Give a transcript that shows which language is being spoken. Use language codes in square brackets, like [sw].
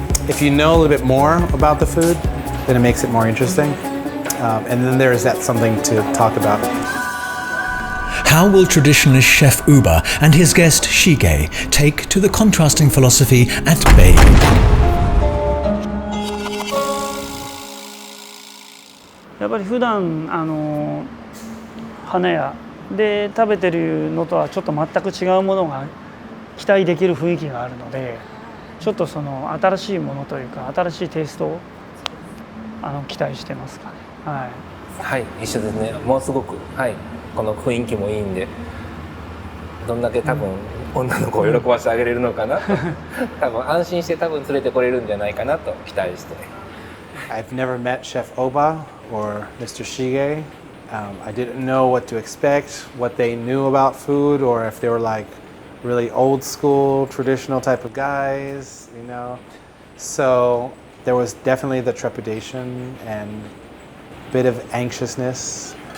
[en] If you know a little bit more about the food, then it makes it more interesting. And then there's that something to talk about. How will traditionalist Chef Ooba and his guest Shige take to the contrasting philosophy at Babe? [ja] やっぱり普段花屋で食べてるのとはちょっと全く違うものが期待できる雰囲気があるので、ちょっとその新しいものというか新しいテイストを期待してますかね。はい。はい、一緒ですね。もうすごく、はい、この雰囲気もいいんで、どんだけ多分、女の子を喜ばせてあげれるのかなと、多分安心して多分連れてこれるんじゃないかなと期待して。 [en] I've never met Chef Ooba or Mr. Shige. I didn't know what to expect, what they knew about food, or if they were like really old school, traditional type of guys, So there was definitely the trepidation and a bit of anxiousness.